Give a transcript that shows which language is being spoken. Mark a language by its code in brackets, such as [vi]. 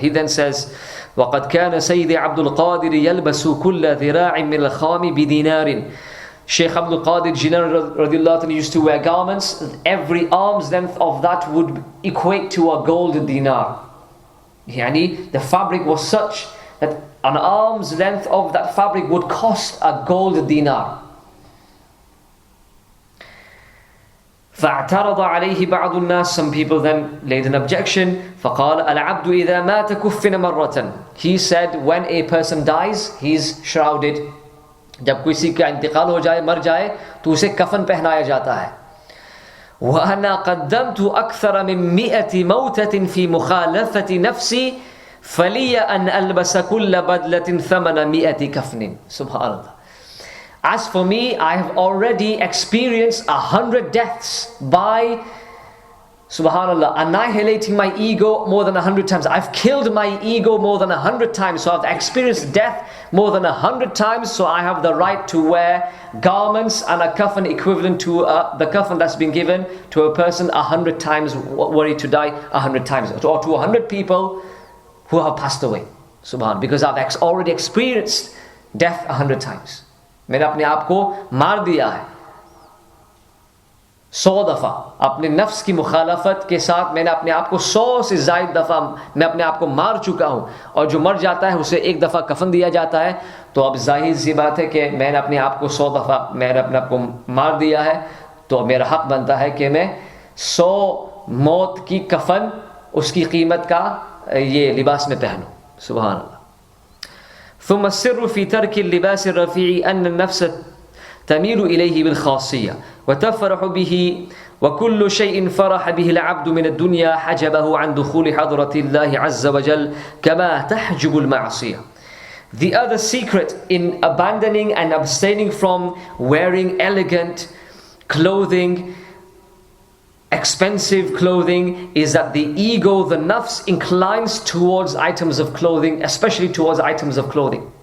[en] He then says, [ar] وَقَدْ كَانَ سَيِّدِ عَبْدُ الْقَادِرِ يَلْبَسُ كُلَّ ذِرَاعٍ مِنَ الْخَامِ بِدِينَارٍ. [en] Shaykh Abdul Qadir Jilani radiallahu ta'ala used to wear garments. Every arm's length of that would equate to a gold dinar. Yani the fabric was such that an arm's length of that fabric would cost a gold dinar. [ar] فاعترض عليه بعض الناس. [en] Some people then laid an objection. [ar] فقال العبد إذا مات كفن مرة. [en] He said, when a person dies, he's shrouded. [hi] जब किसी का इंतकाल हो जाए, मर जाए, तो उसे कफन पहनाया जाता है. [ar] وأنا قدمت أكثر من 100 موتة في مخالفة نفسي فلي أن ألبس كل بدلة ثمن 100 كفن. Subhanallah. [en] As for me, I have already experienced 100 deaths by, subhanallah, annihilating my ego more than 100 times. I've killed my ego more than 100 times. So I've experienced death more than 100 times. So I have the right to wear garments and a kafan equivalent to the kafan that's been given to a person 100 times, worried to die 100 times. Or to 100 people who have passed away. Subhanallah. Because I've already experienced death 100 times. [hi] मैंने अपने आप को मार दिया है 100 दफ़ा अपने नफ्स की मुखालफत के साथ मैंने अपने आप को 100 से ज़ायद दफ़ा मैं अपने आप को मार चुका हूँ और जो मर जाता है उसे एक दफ़ा कफन दिया जाता है तो अब जाहिर सी बात है कि मैंने अपने आप को 100 दफ़ा मैंने अपने आप को मार दिया है तो मेरा हक बनता है कि मैं 100 मौत की कफन उसकी कीमत का ये लिबास में पहनूं सुभान अल्लाह [ar] ثم السر في ترك اللباس الرفيع أن النفس تميل إليه بالخاصية وتفرح به وكل شيء فرح به العبد من الدنيا حجبه عن دخول حضرة الله عز وجل كما تحجب المعصية. [en] The other secret in abandoning and abstaining from wearing elegant clothing, expensive clothing, is that the ego, the nafs, inclines towards items of clothing, especially towards items of clothing.